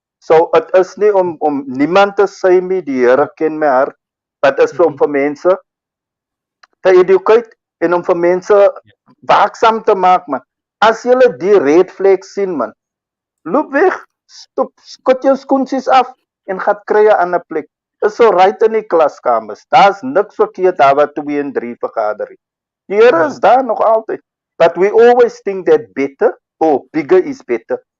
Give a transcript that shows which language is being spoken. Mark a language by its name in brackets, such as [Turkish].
[Afrikaans] So dit is nie om niemand te sê nie, die Here ken my hart, maar dit is om vir mense te educate en om vir mense waaksaam te maak man. As jy die red flag sien man, loop weg, stop, skot jou skoensies af en gaan kry 'n ander plek. Is so right in die klaskamers. Daar's niks verkeerd daar wat 2 en 3 vergader. Die Here is daar nog altyd. [English] But we always think that better or bigger is better.